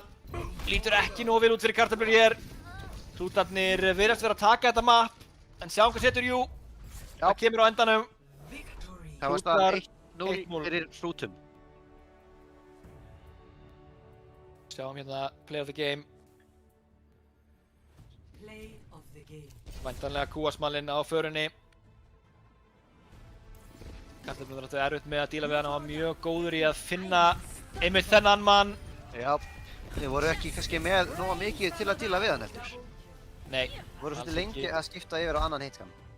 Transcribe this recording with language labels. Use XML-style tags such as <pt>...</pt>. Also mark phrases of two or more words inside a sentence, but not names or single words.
<is>Lítur ekki nógu vel út fyrir kartöflur hér. Hrútarnir virðast vera að taka þetta map, en sjáum hvað setur jú. Það kemur á endanum. Það var staðan 1-0 fyrir hrútum. Sjáum hérna</is> <en>play of the game. Play of the game.</en> <is>Væntanlega QS-málinn á förunni. Kartöflur er erfitt með að díla við hann og var mjög góður í að finna einmitt þennan mann. Já, þið voru ekki kannski með nóga mikið til að díla við hann eftir. Nei. Voru svolítið lengi að skipta yfir á annan hitskam.</is>